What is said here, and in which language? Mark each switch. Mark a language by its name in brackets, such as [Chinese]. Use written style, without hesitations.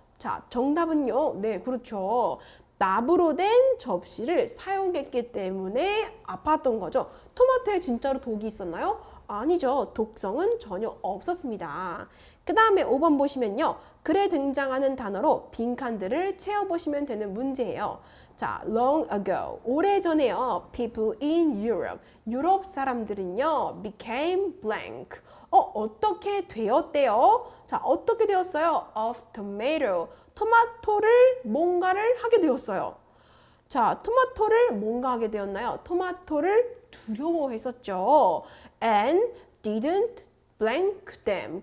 [Korean] 자, 정답은요. 네, 그렇죠. 납으로 된 접시를 사용했기 때문에 아팠던 거죠. 토마토에 진짜로 독이 있었나요? 아니죠. 독성은 전혀 없었습니다. 그 다음에 5번 보시면요. 글에 등장하는 단어로 빈칸들을 채워보시면 되는 문제예요. 자, [English] long ago, [Korean] 오래전에요. [English] People in Europe, [Korean] 유럽 사람들은요. [English] became blank, [Korean] 어떻게 되었대요? 자, 어떻게 되었어요? [English] of tomato, [Korean] 토마토를 뭔가를 하게 되었어요. 자, 토마토를 뭔가 하게 되었나요? 토마토를 두려워했었죠. [English] And didn't blank them.